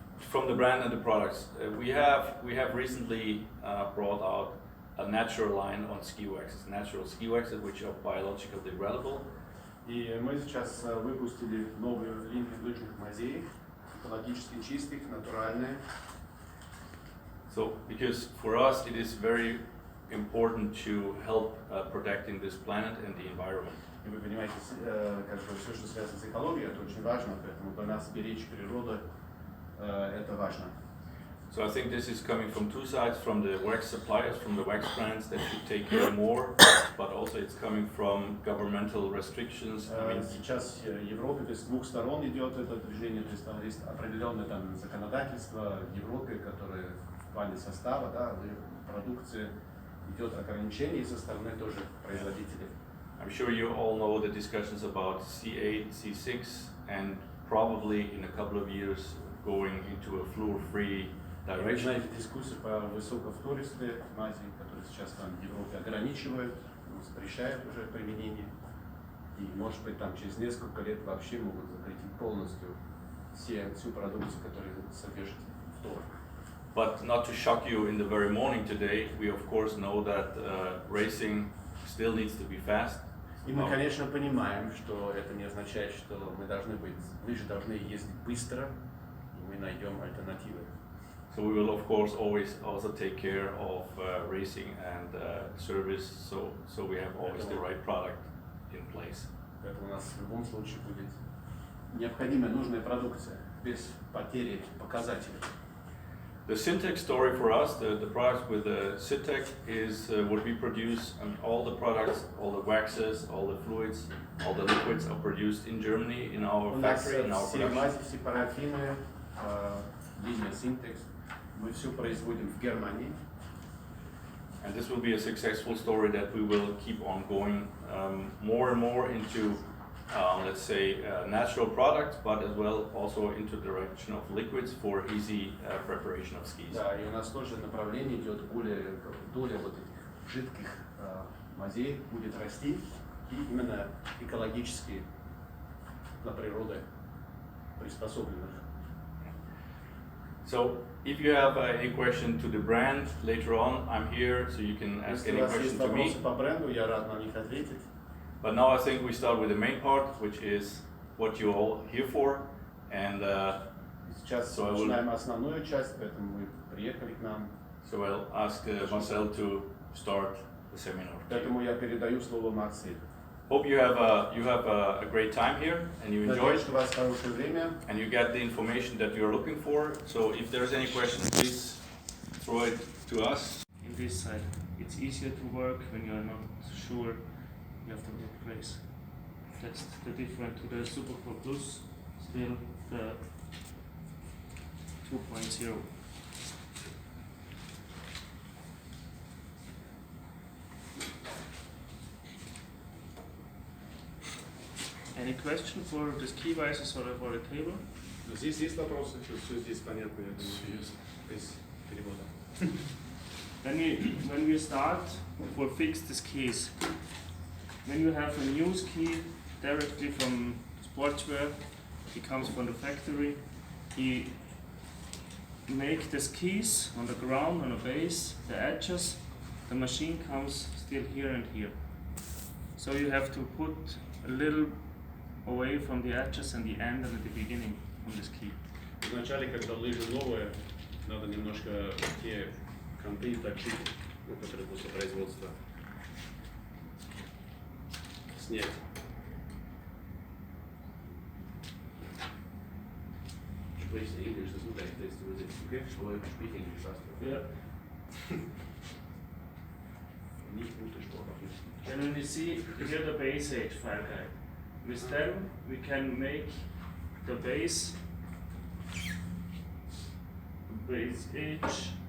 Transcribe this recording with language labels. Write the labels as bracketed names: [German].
[English] From the brand and the products, we have recently brought out a natural line on ski waxes, natural ski waxes which are biologically degradable. [Russian] И мы сейчас выпустили новую линию лыжных мазей, экологически чистых, натуральные. [English] So, because for us it is very important to help protecting this planet and the environment. [Russian] И вы понимаете, как бы все, что связано с экологией, это очень важно, поэтому для нас беречь природу это важно. [English] So I think this is coming from two sides, from the wax suppliers, from the wax brands that should take care more, but also it's coming from governmental restrictions. [Russian] Сейчас в Европе, то есть с двух сторон идет это движение, то есть определенное там законодательство в Европе, которое в плане состава, да, продукции идет ограничение со стороны тоже производителей. [English] I'm sure you all know the discussions about C8, C6, and probably in a couple of years going into a fluor-free direction. [Russian] Вы знаете дискуссию по высокофлористой мази, которые сейчас там в Европе ограничивают, запрещают уже применение. И может быть там через несколько лет вообще могут запретить полностью всю продукцию, которая содержит фтор. [English] But not to shock you in the very morning today, we of course know that racing still needs to be fast. [Russian] И мы, конечно, понимаем, что это не означает, что лыжи должны ездить быстро, и мы найдем альтернативы. [English] So we will of course always also take care of racing and service, so we have always the right product in place. [Russian] Поэтому у нас в любом случае будет необходимая нужная продукция без потери показателей. [English] The Syntec story for us, the products with the Syntec is what we produce, and all the products, all the waxes, all the fluids, all the liquids are produced in Germany in our factory, in our production. [Russian] Все парафины, линия Syntex, мы все производим в Германии. [English] And this will be a successful story that we will keep on going more and more into, let's say, natural products, but as well also into the direction of liquids for easy preparation of skis. [Russian] Да, и у нас тоже направление идет доля вот этих жидких мазей будет расти, и именно экологически для природы приспособленных. [English] So, if you have any question to the brand later on, I'm here, so you can ask any question to me. [Russian] Если у вас есть вопросы по бренду, я рад на них ответить. [English] But now I think we start with the main part, which is what you're all here for. And [Russian] Сейчас [English] so [Russian] начинаем основную часть, поэтому вы приехали к нам. [English] So I'll ask Marcel to start the seminar. [Russian] Поэтому я передаю слово Марселю. [English] Hope you have a great time here and you enjoy [Russian] Надеюсь, [English] it [Russian] что у вас хорошее время. [English] and you get the information that you're looking for. So if there's any questions, please throw it to us. In this side, it's easier to work when you're not sure you have to replace. That's the difference to the Super Pro Plus, still the 2.0. Any question for the ski visors or for the table? [Russian] Здесь есть вопросы, все здесь понятно, я думаю, без перевода. [English] When we start for fix the skis, when you have a new ski directly from sportswear, it comes from the factory, he make the skis on the ground, on the base, the edges, the machine comes still here and here. So you have to put a little away from the edges and the end and at the beginning of the ski. [Russian] Вначале, когда лыжи новые, надо немножко те конты точить, которые после производства, снять. [English] Please, English is not like this. Was it okay? Or speak English faster? Yeah. [German] Nicht gute Sprache. [English] And when you see here the base age file guide, with them we can make the base age.